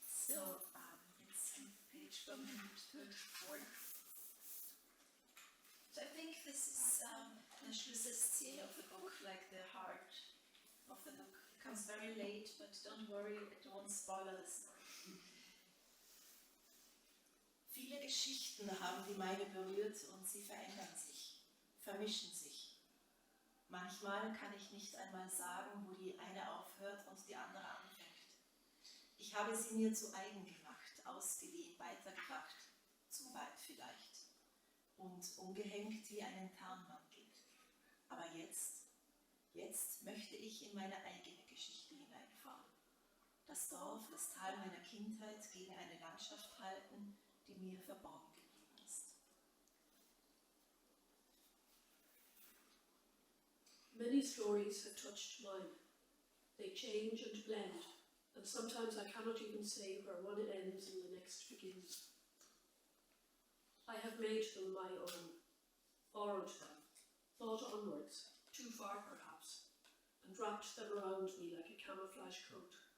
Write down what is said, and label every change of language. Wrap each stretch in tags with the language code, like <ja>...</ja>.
<en>So it's on page 134. So I think this is the Schlüsselszene of the book, like the heart of the book. It comes very late, but don't worry, it won't spoil the story.</en> <de>Viele Geschichten haben die meine berührt, und sie verändern sich, vermischen sich. Manchmal kann ich nicht einmal sagen, wo die eine aufhört und die andere anfängt. Ich habe sie mir zu eigen gemacht, ausgeliehen, weitergebracht, zu weit vielleicht, und umgehängt wie einen Tarnmantel. Aber jetzt möchte ich in meine eigene Geschichte hineinfahren. Das Dorf, das Tal meiner Kindheit gegen eine Landschaft halten, die mir verborgen geblieben ist.</de> <en>Many stories have touched mine. They change and blend, and sometimes I cannot even say where one ends and the next begins. I have made them my own, borrowed them, thought onwards, too far perhaps, and wrapped them around me like a camouflage coat.</en>